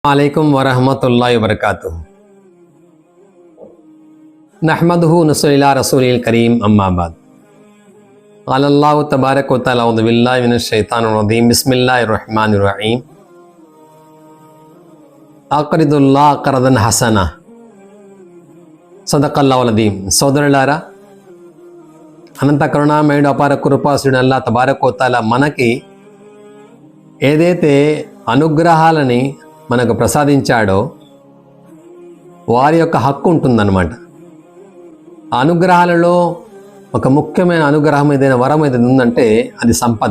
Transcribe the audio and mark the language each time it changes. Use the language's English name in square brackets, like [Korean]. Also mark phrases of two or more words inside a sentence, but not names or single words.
[Arabic] عليكم ورحمة الله وبركاته نحمده ونصلي على رسوله الكريم أما بعد قال الله تبارك وتعالى أعوذ بالله من الشيطان الرجيم بسم الله الرحمن الرحيم أقرضوا الله قرضا حسنا صدق الله العظيم. [Telugu] సోదరులారా, అనంత కరుణామయుడు అపార కృపాసుడు అల్లా [Arabic] تبارك وتعالى [Telugu] మనకి ఏదైతే అనుగ్రహాలని మనకు ప్రసాదించాడో వారి యొక్క హక్కు ఉంటుందన్నమాట. ఆ అనుగ్రహాలలో ఒక ముఖ్యమైన అనుగ్రహం ఏదైనా వరం ఏదైనా ఉందంటే అది సంపద.